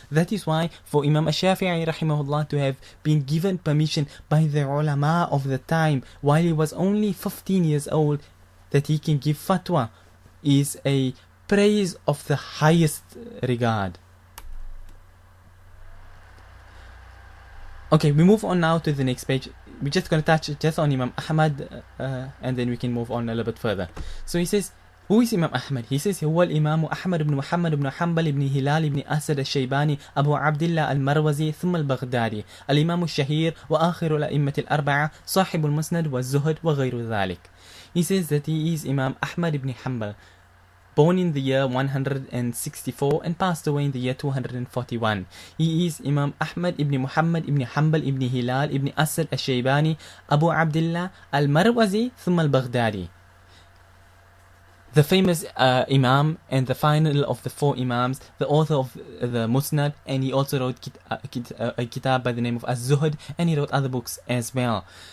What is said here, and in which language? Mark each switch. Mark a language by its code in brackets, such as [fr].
[en] That is why for Imam Ash-Shafi'i rahimahullah to have been given permission by the ulama of the time while he was only 15 years old that he can give fatwa is a praise of the highest regard. Okay, we move on now to the next page. We're just going to touch just on Imam Ahmad and then we can move on a little bit further. So he says, who is Imam Ahmad? He says, [ar] هو الإمام أحمد بن محمد بن حنبل بن هلال بن أسد الشيباني أبو عبد الله المروزي ثم البغدادي الإمام الشهير وآخر الأئمة الأربعة صاحب المسند والزهد وغير ذلك. [en] He says that he is Imam Ahmad ibn Hanbal, born in the year 164 and passed away in the year 241. He is Imam Ahmad ibn Muhammad ibn Hanbal ibn Hilal ibn Asad al-Shaybani Abu Abdullah al-Marwazi [ar] ثم البغدادي, [en] the famous Imam and the final of the 4 Imams, the author of the Musnad, and he also wrote a Kitaab by the name of Az-Zuhd, and he wrote other books as well.